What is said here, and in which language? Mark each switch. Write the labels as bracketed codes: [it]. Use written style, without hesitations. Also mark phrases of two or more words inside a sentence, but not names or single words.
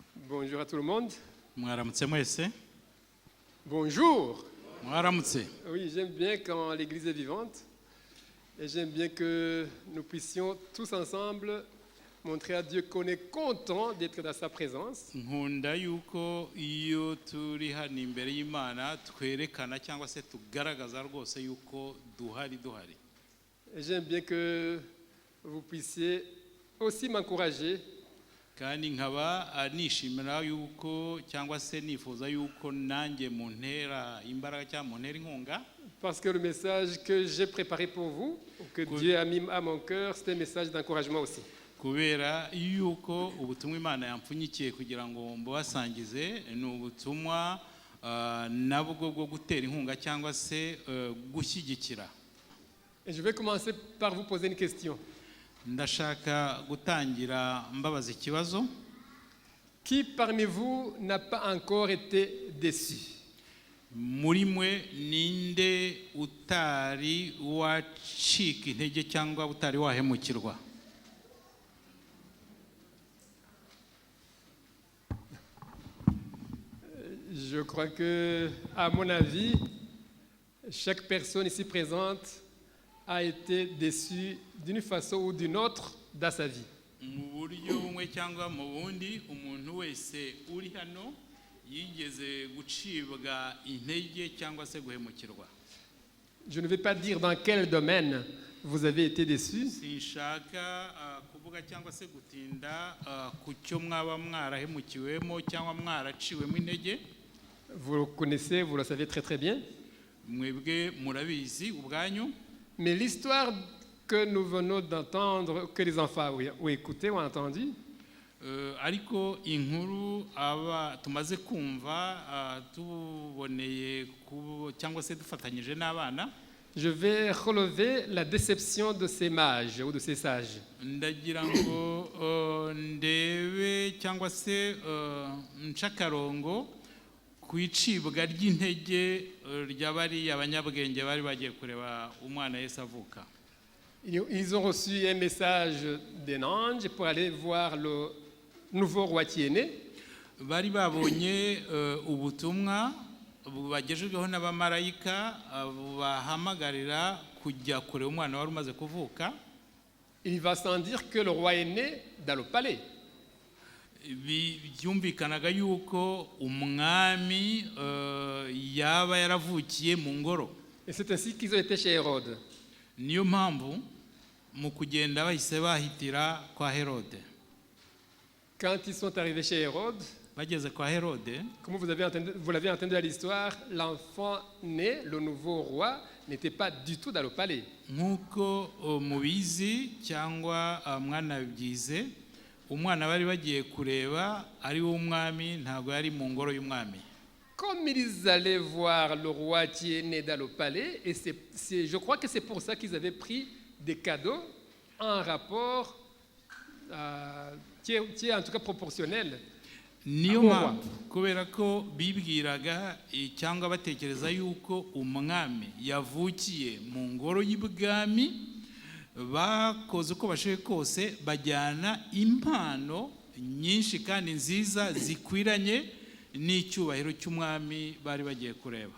[fr] Bonjour à tout le monde. [rw] Mwaramutse mwese. [fr] Bonjour. [rw] Mwaramutse. [fr] Oui, j'aime bien quand l'Église est vivante et j'aime bien que nous puissions tous ensemble montrer à Dieu qu'on est content d'être dans sa présence. [rw] Nkunda yuko iyo turi hano imbere y'Imana twerekana cyangwa se tugaragaza rwose yuko duhari. [fr] Et j'aime bien que vous puissiez aussi m'encourager. [rw] Kandi nkaba nishimira yuko cyangwa se nifuza yuko nanjye muntera imbaraga cyangwa muntera inkunga. [fr] Parce que le message que j'ai préparé pour vous, que Dieu a mis à mon cœur, c'est un message d'encouragement aussi. [rw] Kubera yuko ubutumwa Imana yampfunyikiye kugira ngo mbubasangize ni ubutumwa nabwo bwo gutera inkunga cyangwa se gushyigikira. [fr] Et je vais commencer par vous poser une question. [rw] Ndashaka gutangira mbabaza ikibazo. [fr] Qui parmi vous n'a pas encore été déçu? [rw] Muri mwe ninde utari wacika intege cyangwa utari wahemukirwa? [fr] Je crois que, à mon avis, chaque personne ici présente a été déçue d'une façon ou d'une autre dans sa vie. [rw] Mu buryo bumwe cyangwa mu bundi umuntu wese uri hano yigeze gucibwa intege cyangwa se guhemukirwa. [fr] Je ne vais pas dire dans quel domaine vous avez été déçu. [rw] Sinshaka kuvuga cyangwa se gutinda ku cyo mwaba mwarahemukiwemo cyangwa mwaraciwemo intege. [fr] Vous le connaissez, vous le savez très très bien. [rw] Mwebwe murabizi ubwanyu. [fr] Mais l'histoire que nous venons d'entendre, que les enfants ont écouté, ont entendu, [rw] ariko inkuru aba tumaze kumva tuboneye cyangwa se dufatanyije n'abana. [fr] je vais relever la déception de ces mages ou de ces sages. [rw] Ndagira ngo ndebe cyangwa se nshakarongo kwicibwa ry'intege ry'abari abanyabwenge bari bagiye kureba umwana Yesu avuka. [fr] Ils ont reçu un message d'un ange pour aller voir le nouveau roi qui est né. [rw] Bari babonye ubutumwa bagejejweho n'abamarayika bahamagarira kujya kure umwana wari umaze kuvuka. [fr] Il va sans dire que le roi est né dans le palais. [rw] Byumvikanaga yuko umwami yaba yaravukiye mu ngoro. [fr] Et c'est ainsi qu'ils ont été chez Hérode. [rw] Niyo mpamvu mu kugenda bahise bahitira kwa Herode. [fr] Quand ils sont arrivés chez Hérode, [rw] Bageze kwa Herode, [fr] comme vous l'avez entendu à l'histoire, l'enfant né, le nouveau roi, n'était pas du tout dans le palais. [rw] nkuko mubizi cyangwa mwanabyize, umwana bari bagiye kureba ari wo umwami ntabwo yari mu ngoro y'umwami. [fr] Comme ils allaient voir le roi qui est né dans le palais, et je crois que c'est pour ça qu'ils avaient pris des cadeaux en rapport qui est en tout cas proportionnel. [rw] Niyo mpamvu kubera ko bibwiraga cyangwa batekereza yuko umwami yavukiye mu ngoro y'ibwami, bakoze uko bashoboye kose bajyana impano nyinshi kandi nziza zikwiranye n'icyubahiro cy'umwami bari bagiye kureba.